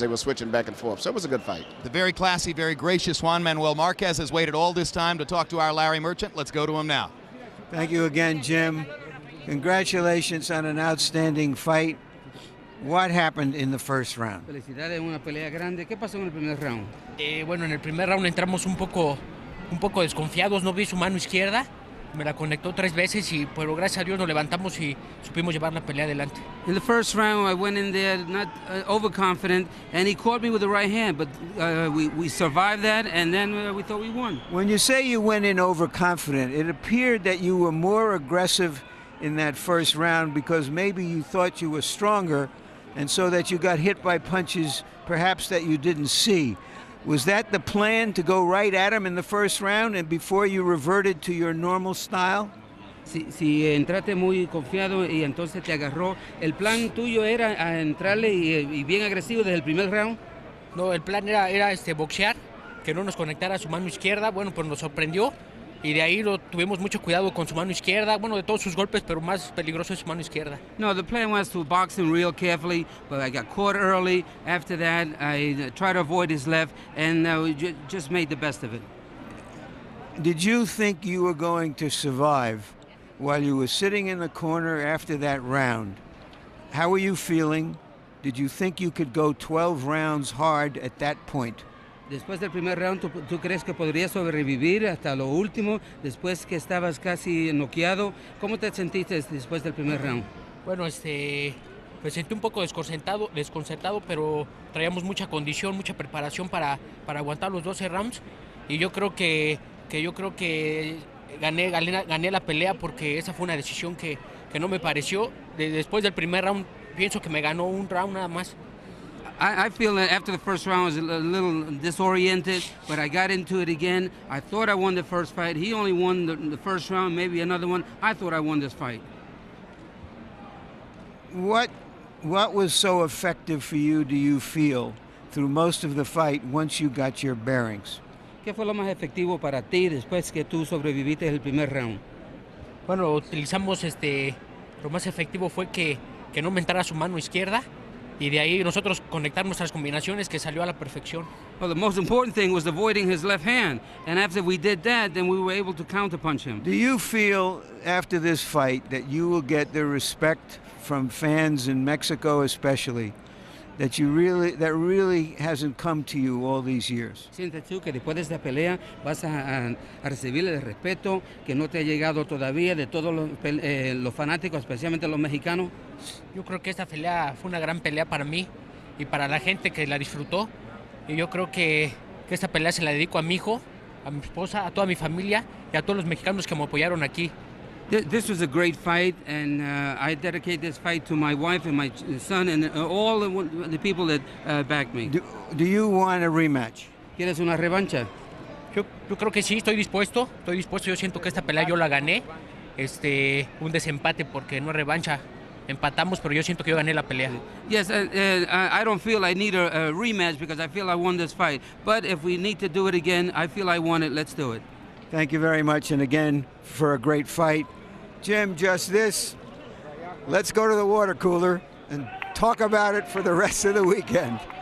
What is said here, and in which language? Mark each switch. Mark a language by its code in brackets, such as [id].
[en] They were switching back and forth. So it was a good fight. The very classy, very gracious Juan Manuel Marquez has waited all this time to talk to our Larry Merchant. Let's go to him now. Thank you again, Jim. Congratulations on an outstanding fight. What happened in the first round? [es] Felicidades, una pelea grande. ¿Qué pasó en el primer round? Bueno, en el primer round entramos un poco desconfiados. No vi su mano izquierda. Me la conectó 3 veces, pero gracias a Dios nos levantamos y supimos llevar la pelea adelante. [en] In the first round, I went in there not overconfident, and he caught me with the right hand, but we survived that, and then we thought we won. When you say you went in overconfident, it appeared that you were more aggressive in that first round because maybe you thought you were stronger, and so that you got hit by punches perhaps that you didn't see. Was that the plan, to go right at him in the first round and before you reverted to your normal style? [es] Si entraste muy confiado y entonces te agarró, ¿el plan tuyo era entrarle y bien agresivo desde el primer round? No, el plan era boxear, que no nos conectara su mano izquierda. Bueno, pues nos sorprendió y de ahí tuvimos mucho cuidado con su mano izquierda. Bueno, de todos sus golpes, pero más peligroso es su mano izquierda. [en] No, the plan was to box him real carefully, but I got caught early. After that, I tried to avoid his left, and we just made the best of it. Did you think you were going to survive while you were sitting in the corner after that round? How were you feeling? Did you think you could go 12 rounds hard at that point? [es] Después del primer round, ¿tú crees que podrías sobrevivir hasta lo último, después que estabas casi noqueado? ¿Cómo te sentiste después del primer round? Bueno, me sentí un poco desconcertado, pero traíamos mucha condición, mucha preparación para aguantar los 12 rounds. Y yo creo que gané la pelea porque esa fue una decisión que no me pareció. Después del primer round, pienso que me ganó un round nada más. [en] I feel that after the first round I was a little disoriented, but I got into it again. I thought I won the first fight. He only won the first round, maybe another one. I thought I won this fight. What was so effective for you, do you feel, through most of the fight once you got your bearings? [es] ¿Qué fue lo más efectivo para ti después que tú sobreviviste el primer round? Bueno, utilizamos lo más efectivo fue que no me entrara su mano izquierda. Y de ahí nosotros conectar nuestras combinaciones que salió a la perfección. [en] Well, the most important thing was avoiding his left hand. And after we did that, then we were able to counterpunch him. Do you feel after this fight that you will get the respect from fans in Mexico especially that really hasn't come to you all these years? [es] ¿Sientes tú que después de esta pelea vas a recibir el respeto que no te ha llegado todavía de todos los fanáticos, especialmente los mexicanos? Yo creo que esta pelea fue una gran pelea para mí y para la gente que la disfrutó. Y yo creo que esta pelea se la dedico a mi hijo, a mi esposa, a toda mi familia y a todos los mexicanos que me apoyaron aquí. [en] This was a great fight, and I dedicate this fight to my wife and my son and all the people that backed me. Do you want a rematch? [es] ¿Quieres una revancha? Yo creo que sí, estoy dispuesto. Yo siento que esta pelea yo la gané. Un desempate porque no es revancha. Empatamos, pero yo siento que yo gané la pelea. [en] Yes, I don't feel I need a rematch because I feel I won this fight. But if we need to do it again, I feel I won it. Let's do it. Thank you very much, and again, for a great fight. Jim, just this, let's go to the water cooler and talk about it for the rest of the weekend.